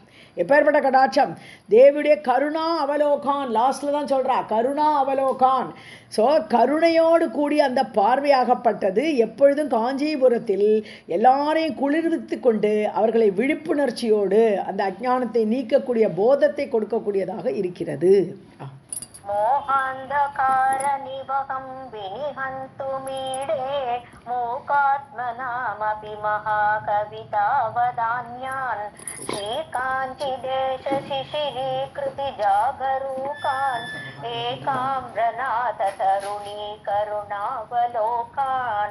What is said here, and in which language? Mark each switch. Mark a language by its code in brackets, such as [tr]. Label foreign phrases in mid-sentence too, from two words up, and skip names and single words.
[ta] எப்பேற்பட்ட கடாட்சம், தேவியுடைய [sa] करुणा अवलोकान्. [ta] லாஸ்ட்ல தான் சொல்றா [sa] करुणा अवलोकान्. [ta] ஸோ கருணையோடு கூடிய அந்த பார்வையாகப்பட்டது எப்பொழுதும் காஞ்சிபுரத்தில் எல்லாரையும் குளிர்வித்து கொண்டு அவர்களை விழிப்புணர்ச்சியோடு அந்த அஞ்ஞானத்தை நீக்கக்கூடிய போதத்தை கொடுக்கக்கூடியதாக இருக்கிறது. [sa] मोहान्धकार निवहं विनिहन्तुमीडे मूकात्मनामपि महाकवितावदान्यान् श्रीकाञ्चिदेश शिशिरीकृति जागरूकान् एकाम्रनाथ तरुणी करुणावलोकान्.